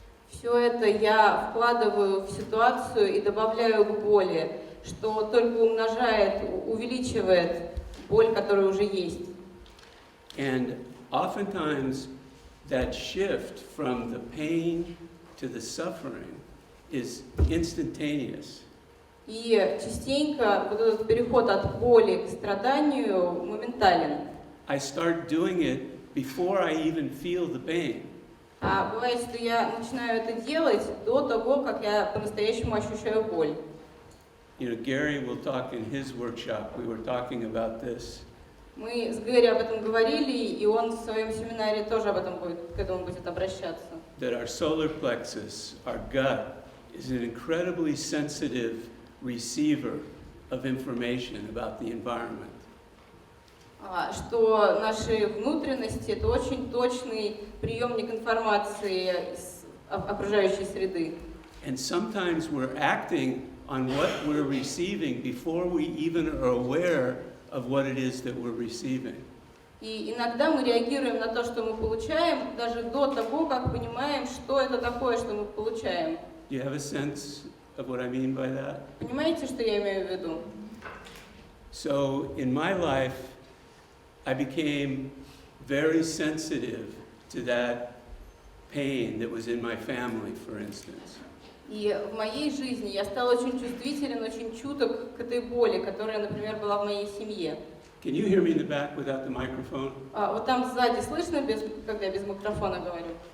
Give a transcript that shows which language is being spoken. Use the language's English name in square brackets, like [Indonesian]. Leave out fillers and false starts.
[Russian] Все это я вкладываю в ситуацию и добавляю к боли, что только умножает, увеличивает боль, которая уже есть. [English] And oftentimes that shift from the pain to the suffering is instantaneous. [Russian] И частенько вот этот переход от боли к страданию моментален. [English] I start doing it before I even feel the pain. [Russian] А бывает, что я начинаю это делать до того, как я по-настоящему ощущаю боль. [English] You know, Gary will talk in his workshop. We were talking about this. [Russian] Мы с Гэри об этом говорили, и он в своем семинаре тоже к этому будет обращаться. [English] That our solar plexus, our gut, is an incredibly sensitive receiver of information about the environment. [Russian] Что наши внутренности — это очень точный приемник информации из окружающей среды. [English] And sometimes we're acting on what we're receiving before we even are aware of what it is that we're receiving. [Russian] И иногда мы реагируем на то, что мы получаем, даже до того, как понимаем, что это такое, что мы получаем. [English] Do you have a sense of what I mean by that? [Russian] Понимаете, что я имею в виду? [English] So in my life, I became very sensitive to that pain that was in my family, for instance. [Russian] И в моей жизни я стал очень чувствителен, очень чуток к этой боли, которая, например, была в моей семье. [English] Can you hear me in the back without the microphone? [Russian] Вот там сзади слышно, когда я без микрофона говорю?